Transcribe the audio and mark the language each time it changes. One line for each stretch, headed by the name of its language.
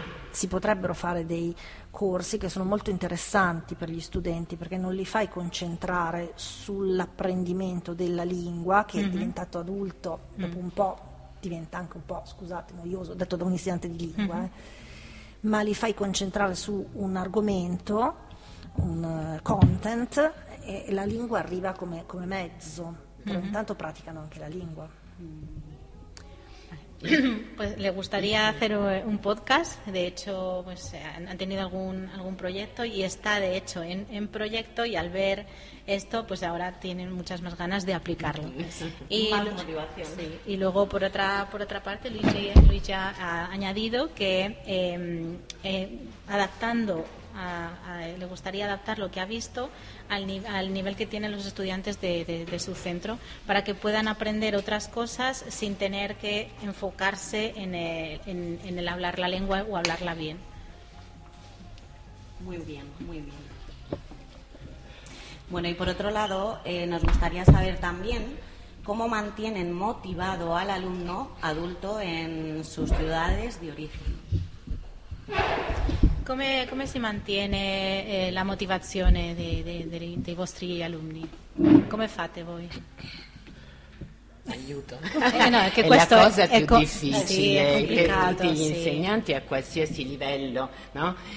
Italian: Si potrebbero fare dei corsi che sono molto interessanti per gli studenti, perché non li fai concentrare sull'apprendimento della lingua, che è diventato adulto dopo un po', diventa anche un po', scusate, noioso, detto da un insegnante di lingua, ma li fai concentrare su un argomento, un content, e la lingua arriva come mezzo, però intanto praticano anche la lingua.
Spanish: Pues le gustaría hacer un podcast, de hecho pues ha tenido algún proyecto y está de hecho en proyecto, y al ver esto pues ahora tienen muchas más ganas de aplicarlo. Y más motivación. Sí, y luego por otra parte Luis ya ha añadido que adaptando le gustaría adaptar lo que ha visto al nivel que tienen los estudiantes de su centro, para que puedan aprender otras cosas sin tener que enfocarse en el hablar la lengua o hablarla bien. Muy bien, muy bien. Bueno, y por otro lado, nos gustaría saber también cómo mantienen motivado al alumno adulto en sus ciudades de origen.
Italian: Come si mantiene la motivazione dei vostri alunni? Come fate voi? Aiuto. No, è che è la cosa più difficile, sì, che tutti gli insegnanti a qualsiasi livello, no?